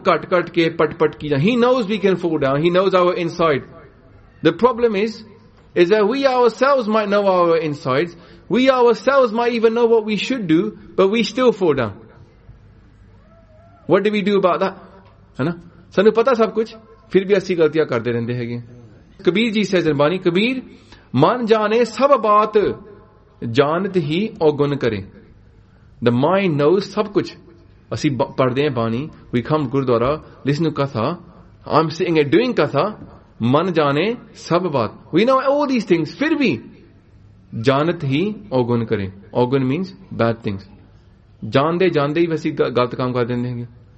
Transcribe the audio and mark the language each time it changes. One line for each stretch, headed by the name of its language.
English: Cut, cut, ke, pat, pat, ki. He knows we can fall down. He knows our inside. The problem is that we ourselves might know our insides. We ourselves might even know what we should do, but we still fall down. What do we do about that? Hana?
Punjabi: ਸਾਨੂੰ ਪਤਾ ਸਭ ਕੁਝ, ਫਿਰ ਭੀ ਅਸੀ ਗਲਤੀਆਂ ਕਰਦੇ ਰਹਿੰਦੇ ਹੈ.
English: Kabir ji says in Bani,
Hindi: Kabir, मन जाने सब बात, जानत ही औगुन करे.
English: The mind knows
Hindi: सब कुछ.
Punjabi: ਅਸੀ ਪੜ੍ਹਦੇ ਹੈਂ ਬਾਣੀ,
English: we come
Punjabi: Gurdwara,
English: listen to
Punjabi: ਕਥਾ,
English: I'm sitting and doing
Punjabi: ਕਥਾ, ਮਨ ਜਾਨੇ ਸਭ ਬਾਤ.
English: We know all these things,
Punjabi: phir bhi, janat hi ogun kare.
English: ਔਗੁਣ means bad things.
Punjabi: ਜਾਣਦੇ ਹੀ ਵੀ ਅਸੀ ਗਲਤ ਕੰਮ ਕਰਦੇ ਰਹਿੰਦੇ ਹੈ.